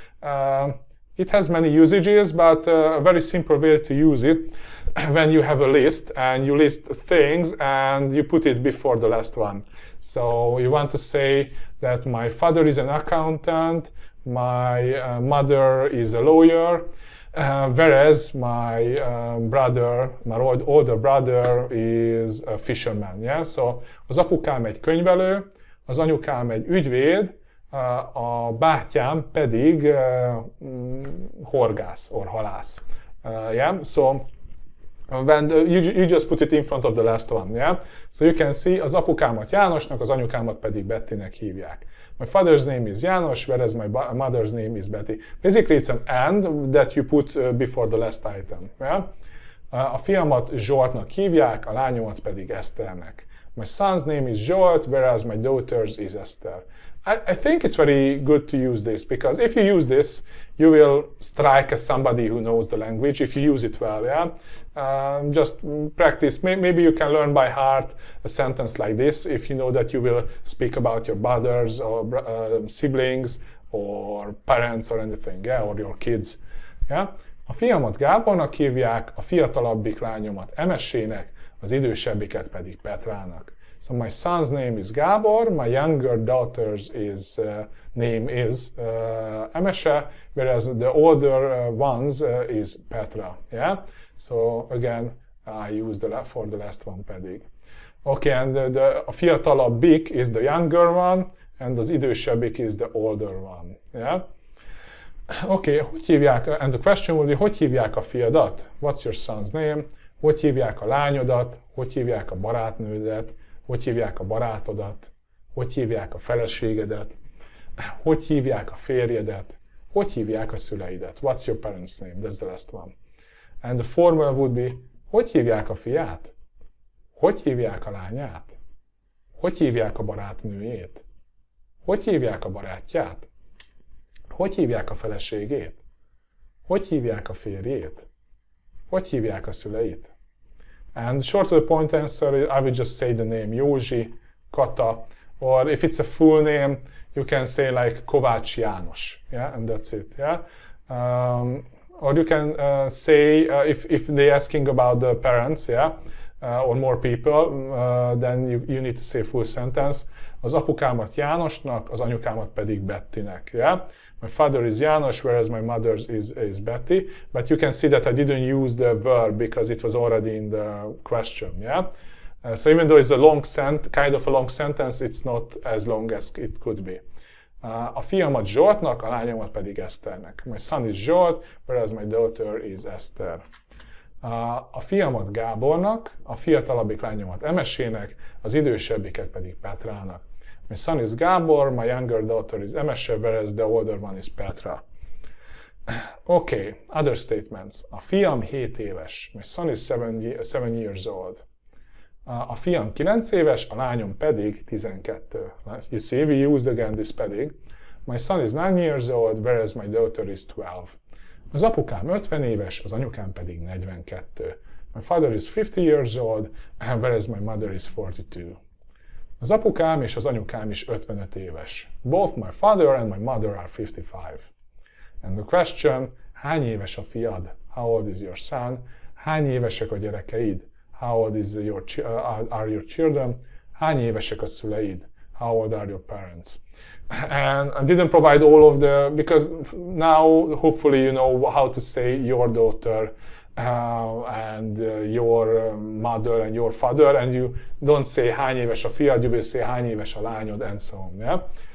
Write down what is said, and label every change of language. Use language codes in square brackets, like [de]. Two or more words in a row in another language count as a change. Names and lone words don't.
[en] It has many usages, but a very simple way to use it when you have a list and you list things and you put it before the last one. So you want to say that my father is an accountant, my mother is a lawyer, whereas my older brother is a fisherman. Yeah? [hu] So az apukám egy könyvelő, az anyukám egy ügyvéd, a bátyám pedig horgász or halász. [en] Yeah? So when you just put it in front of the last one. Yeah? So you can see, [hu] az apukámat Jánosnak, az anyukámat pedig Bettynek hívják. [en] My father's name is János, whereas my mother's name is Betty. Basically it's an and that you put before the last item. Yeah? [hu] A fiamat Zsoltnak hívják, a lányomat pedig Eszternek. [en] My son's name is Zsolt, whereas my daughter's is Esther. I think it's very good to use this, because if you use this, you will strike as somebody who knows the language, if you use it well, yeah? Just practice. Maybe you can learn by heart a sentence like this, if you know that you will speak about your brothers or siblings or parents or anything, yeah? Or your kids. Yeah? [hu] A fiamat Gábornak hívják, a fiatalabbik lányomat Emesének, az idősebbiket pedig Petrának. [en] So my son's name is Gábor, my younger daughter's name is Emese, whereas the older one's is Petra. Yeah. So again, I use for the last one pedig. Okay, and [hu] a fiatalabbik [en] is the younger one, and [hu] az idősebbik [en] is the older one. Yeah. [hu] Okay, hogy hívják? [en] And the question will be, [hu] hogy hívják a fiadat? [en] What's your son's name? [hu] Hogy hívják a lányodat? Hogy hívják a barátnődet? Hogy hívják a barátodat? Hogy hívják a feleségedet? Hogy hívják a férjedet? Hogy hívják a szüleidet? [en] What's your parents' name? That's the last one. And the formula would be, [hu] hogy hívják a fiát? Hogy hívják a lányát? Hogy hívják a barátnőjét? Hogy hívják a barátját? Hogy hívják a feleségét? Hogy hívják a férjét? Hogy hívják a szüleit? [en] And short to the point answer, I would just say the name Józsi, Kata, or if it's a full name, you can say like Kovács János, yeah, and that's it, yeah. Or you can say, if they're asking about the parents, yeah, or more people, then you need to say full sentence. [hu] Az apukámat Jánosnak, az anyukámat pedig Bettynek, [en] yeah. My father is János, whereas my mother's is Betty. But you can see that I didn't use the verb because it was already in the question, yeah? So even though it's a kind of a long sentence, it's not as long as it could be. [hu] A fiamat Zsoltnak, a lányomat pedig Eszternek. [en] My son is Zsolt, whereas my daughter is Esther. [hu] A fiamat Gábornak, a fiatalabbik lányomat Emesének, az idősebbiket pedig Petrának. [en] My son is Gábor, my younger daughter is Emese, whereas the older one is Petra. Okay, other statements. [hu] A fiam 7 éves. [en] My son is 7 years old. [hu] A fiam 9 éves, a lányom pedig 12. [en] You see, we used again this pedig. My son is 9 years old, whereas my daughter is 12. [hu] Az apukám 50 éves, az anyukám pedig 42. [en] My father is 50 years old, whereas my mother is 42. [hu] Az apukám és az anyukám is 55 éves. [en] Both my father and my mother are 55. And the question, [hu] hány éves a fiad? [en] How old is your son? [hu] Hány évesek a gyerekeid? [en] How old are your children? [hu] Hány évesek a szüleid? [en] How old are your parents? And I didn't provide all of because now hopefully you know how to say your daughter and your mother and your father, and you don't say [hu] hány éves a fiad, [en] you will say [hu] hány éves a lányod, [en] and so on.